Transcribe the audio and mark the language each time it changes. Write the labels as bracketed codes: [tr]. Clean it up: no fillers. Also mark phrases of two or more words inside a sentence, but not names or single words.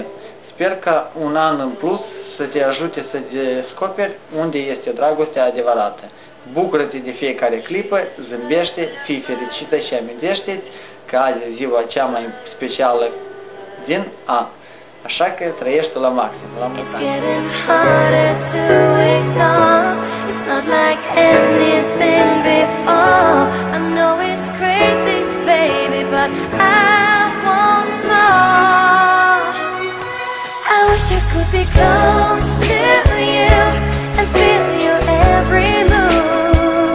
[ro] Sper ca un an în plus să te ajute să descoperi unde este dragostea adevărată. Bucură-te de fiecare clipă, zâmbește, fii fericită și amintește-ți că azi e ziua cea mai specială din an. Așa că trăiește la maxim, la mulți ani. [en] It's not like anything before. I know it's crazy, baby, but I want more. I wish I could be close to you and feel your every move.